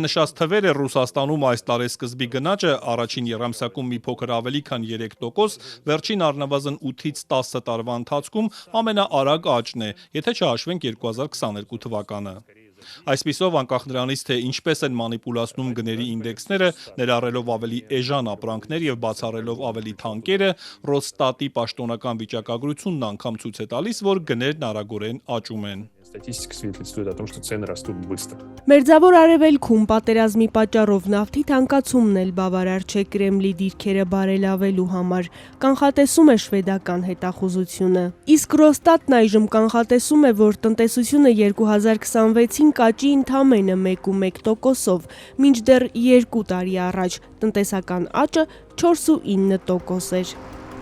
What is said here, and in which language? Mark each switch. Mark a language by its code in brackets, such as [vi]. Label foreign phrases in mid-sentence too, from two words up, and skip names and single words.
[hy] նշած թվերը Ռուսաստանում այս տարեսկզբի գնաճը առաջին եռամսյակում մի փոքր ավելի քան 3%, վերջին առնվազն 8-ից 10 տարվա ընթացքում ամենաարագ աճն է, եթե չհաշվենք 2022 թվականը։ Այսպիսով, անկախ նրանից, թե ինչպես են մանիպուլացնում գների ինդեքսները, ներառելով ավելի էժան ապրանքներ եւ բացառելով ավելի թանկերը, Ռոստատի պաշտոնական վիճակագրությունն անգամ ցույց է տալիս, որ գներն արագորեն աճում են։ [ru] Статистика свидетельствует о том, что цены растут быстро. [hy] Մերձավոր արևելքում պատերազմի պատճառով նավթի թանկացումն էլ բավարար չէ Կրեմլի դիրքերը բարելավելու համար, կանխատեսում է շվեդական հետախուզությունը։ Իսկ Ռոստատն այժմ կանխատեսում է, որ տնտեսությունը 2026-ին կաճի ընդամենը 1.1%-ով, մինչդեռ 2 տարի առաջ տնտեսական աճը 4.9% էր։